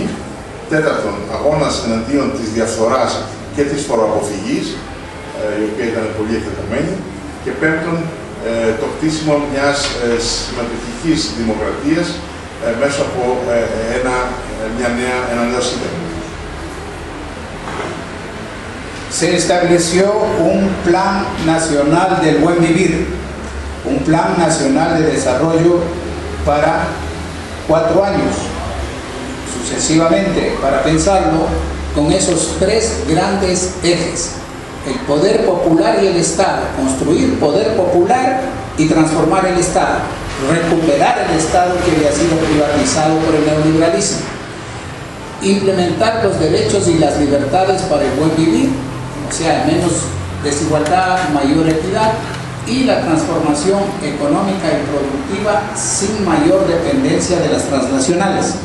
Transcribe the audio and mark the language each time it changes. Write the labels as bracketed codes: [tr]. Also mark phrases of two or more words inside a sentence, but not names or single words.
[el] Τέταρτον, αγώνας εναντίον της διαφθοράς και της φοροαποφυγής, η οποία ήταν πολύ εκτεταμένη. Και πέμπτον, το χτίσιμο μιας συμμετοχικής δημοκρατίας μέσα από ένα νέο σύνταγμα. [es] Se estableció un plan nacional del buen vivir, un plan nacional de desarrollo para 4 años, sucesivamente, para pensarlo con esos 3 grandes ejes: el poder popular y el Estado, construir poder popular y transformar el Estado, recuperar el Estado que había sido privatizado por el neoliberalismo, implementar los derechos y las libertades para el buen vivir, o sea, menos desigualdad, mayor equidad, y la transformación económica y productiva sin mayor dependencia de las transnacionales.